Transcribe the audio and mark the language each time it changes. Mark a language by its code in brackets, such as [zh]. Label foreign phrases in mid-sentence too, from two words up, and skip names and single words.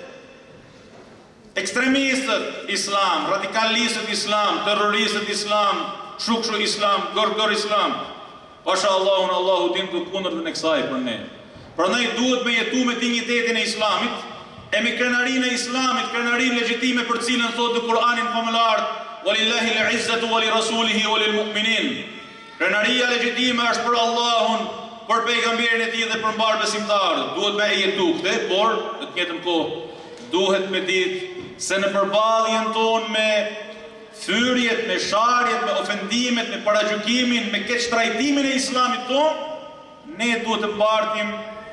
[sq] Ekstremistët islam, radikalistët islam, terroristët islam, shukshu islam, gërgër islam, pasha Allahun, Allahu din të kundërtën e kësaj për ne. Prandaj duhet me jetu me dignitetin e islamit, e me krenarinë e islamit, krenarinë legjitime për cilën thotë në Kur'anin famëlar, [ar] ولله العزة ولرسوله وللمؤمنين. [sq] Krenaria legjitime është për Allahun, për pejgamberin e tij dhe për mbar besimtarët. Duhet me jetu këtë, por në të njëjtën kohë duhet me ditë se në përballjen tonë me thyrjet, me sharjet, me ofendimet, me paragjykimin, me keq trajtimin e islamit tonë, ne duhet të mbartim